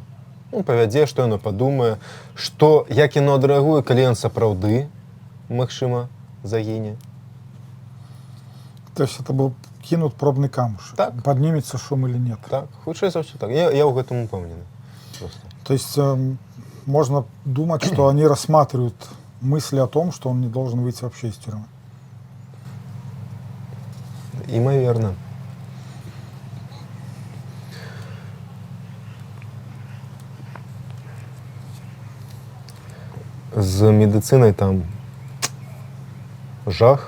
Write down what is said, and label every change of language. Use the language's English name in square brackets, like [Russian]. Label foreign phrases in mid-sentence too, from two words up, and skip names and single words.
[Belarusian] Ну, павядзе, што яно падумае, што, як яно адрэагуе, калі ён сапраўды, магчыма, загіне. [Russian] То есть это был кинут пробный камушек? [Belarusian] Так. [Russian] Поднимется шум или нет? [Belarusian] Так, хутчэй за ўсё так. Я ў гэтым упэўнены. [Russian] Просто. То есть можно думать, что они рассматривают мысли о том, что он не должен выйти вообще из тюрьмы. [Belarusian] Імаверна. З медицинай там жах.